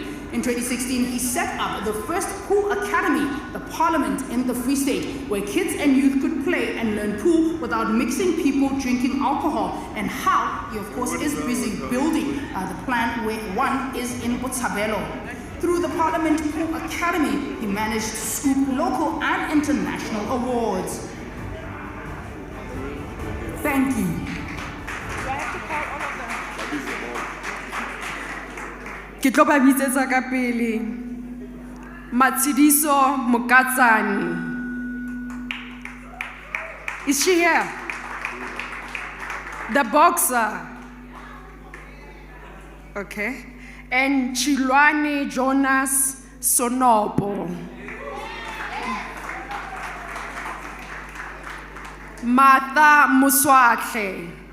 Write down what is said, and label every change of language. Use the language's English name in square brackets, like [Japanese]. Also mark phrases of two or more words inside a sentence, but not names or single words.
[English] In 2016, he set up the first pool academy, the Parliament in the Free State, where kids and youth could play and learn pool without mixing people drinking alcohol, and how he, of course, is busy building the plan where one is in Botshabelo. Through the Parliament Pool Academy, he managed to scoop local and international awards. Thank you. [Southern Sotho] Ke tlo ba bitsetsa ka pele Matshidiso Mokatsane. [English] Is she here? The boxer. Okay. And Chilwane Jonas Sonopo. Martha Muswakhe.